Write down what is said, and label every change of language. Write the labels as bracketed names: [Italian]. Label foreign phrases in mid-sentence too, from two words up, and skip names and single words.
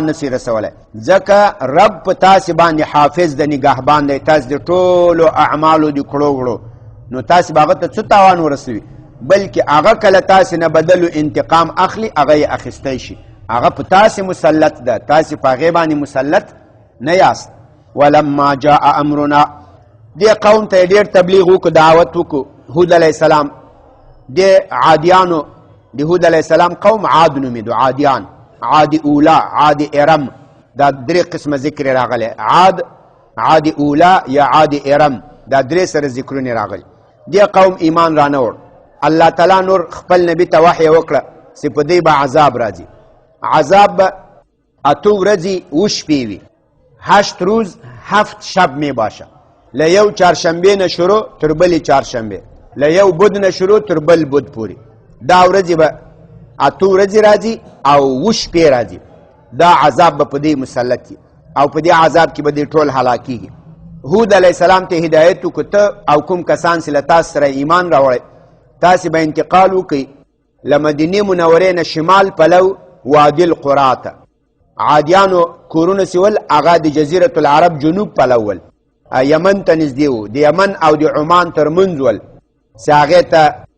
[Pashto] نسی رسولی ځکه رب په تاسی باندې حافظ د نگهبان دی تاسی د ټولو اعمالو دی کړو وړو نو تاسی باغه ته څه تاوان ورسوي بلکې هغه کله تاسی نه بدلو انتقام اخلي هغه یې اخیستی شي هغه په تاسی مسلط ده تاسی په هغې باندې مسلط نه یاست [Arabic] ولما جاء امرنا [Pashto] دی قوم ته ډیر تبلیغ وکړو دعوت وکړو هود [Arabic] علیه السلام [Pashto] د عادیانو د هود [Arabic] علیه السلام [Pashto] قوم عاد نومېدو عادیان عاد اولا عاد ارم دا درې قسمه ذکر راغلی عاد اولا یا عاد ارم دا درې سره ذکرونه راغلي دی قوم ایمان را نه وړ الله تعالی نور خپل نبی ته وحی وکړه چې په دې به عذاب راځي عذاب به 8 ورځې و شپې وي [Persian] 8 روز 7 شب می باشه [Pashto] له یو چهارشنبې نه شروع تر بلې چهارشنبې له یو بد نه شروع تر بل بد پورې دا ورځې به 8 ورځې راځي او و شپې راځي دا عذاب به په دې مسلط وي او په دې عذاب کې به دې ټول هلاکېږي هود [Arabic] علیه السلام [Pashto] ته هدایت وکړو ته او کوم کسان چې له تاسو سره ایمان راوړی تاسې به انتقال وکړئ له مدینې منورې نه شمال پلو وادي القرا ته عادیانو کورونه سول هغه د جزیرة العرب جنوب پلو ول یمن ته نږدې و د یمن او د عمان تر منځ ول چې هغې ته